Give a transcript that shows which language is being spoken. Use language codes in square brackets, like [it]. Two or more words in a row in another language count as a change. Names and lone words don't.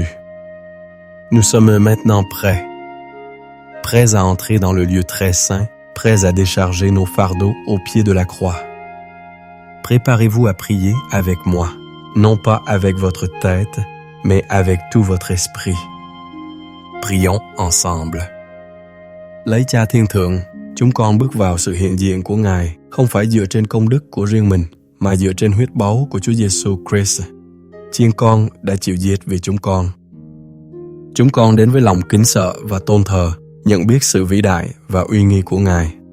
[fr] Nous sommes maintenant prêts à entrer dans le lieu très saint, prêts à décharger nos fardeaux au pied de la croix. Préparez-vous à prier avec moi, non pas avec votre tête, mais avec tout votre esprit. Prions ensemble. [vi] Lạy Cha Thiên Thượng, chúng con bước vào sự hiện diện của Ngài không phải dựa trên công đức của riêng mình, mà dựa trên huyết báu của Chúa Giêsu Christ. Chiên con đã chịu giết vì chúng con. Chúng con đến với lòng kính sợ và tôn thờ, nhận biết sự vĩ đại và uy nghi của Ngài.